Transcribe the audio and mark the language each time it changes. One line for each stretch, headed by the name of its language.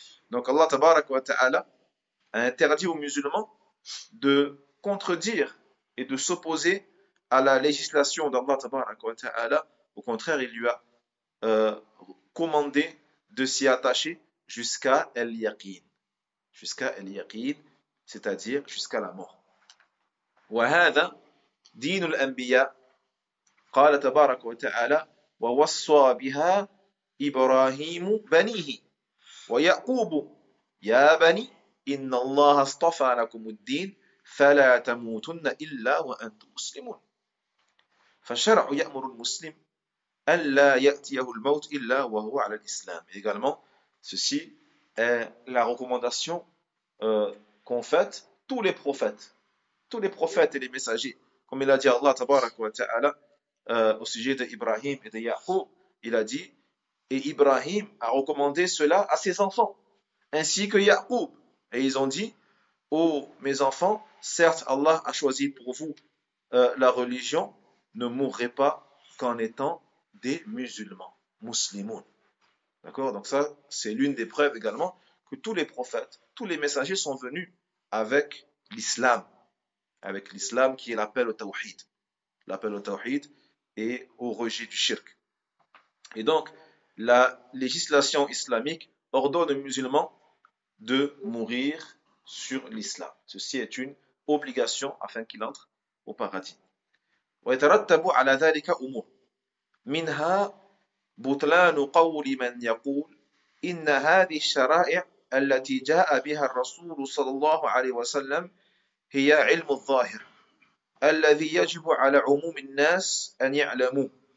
French: Donc Allah
Arabic: tabarak wa ta'ala
French: a interdit aux musulmans de contredire et de s'opposer à la législation d'Allah tabarak wa ta'ala. Au contraire, il lui a commandé de s'y attacher jusqu'à al-yaqin. Jusqu'à al-yaqin, c'est-à-dire jusqu'à la mort.
Arabic: وهذا دين الأنبياء قال تبارك وتعالى ووصى بها إبراهيم بنيه ويعقوب يا بني إن الله اصطفى لكم الدين فلا تموتن إلا وأنتم مسلمون فالشرع يأمر المسلم ألا يأتيه الموت إلا وهو على الإسلام.
French: Également, ceci est la recommandation qu'ont faite tous les prophètes et les messagers. Comme il a dit Allah
Arabic: tabarak wa ta'ala
French: au sujet d'Ibrahim et de Yaqub, il a dit, et Ibrahim a recommandé cela à ses enfants, ainsi que Yaqub. Et ils ont dit, ô mes enfants, certes Allah a choisi pour vous la religion, ne mourrez pas qu'en étant des musulmans, musulmans. D'accord? Donc ça, c'est l'une des preuves également que tous les prophètes, tous les messagers sont venus avec l'islam qui est l'appel au tawhid et au rejet du shirk. Et donc, la législation islamique ordonne aux musulmans de mourir sur l'islam. Ceci est une obligation afin qu'il entre au paradis.
Arabic: ويترتب على ذلك أمور منها بطلان قول من يقول إن هذه الشرائع التي جاء بها الرسول صلى الله عليه وسلم هي علم الظاهر الذي يجب على عموم الناس أن يعلموه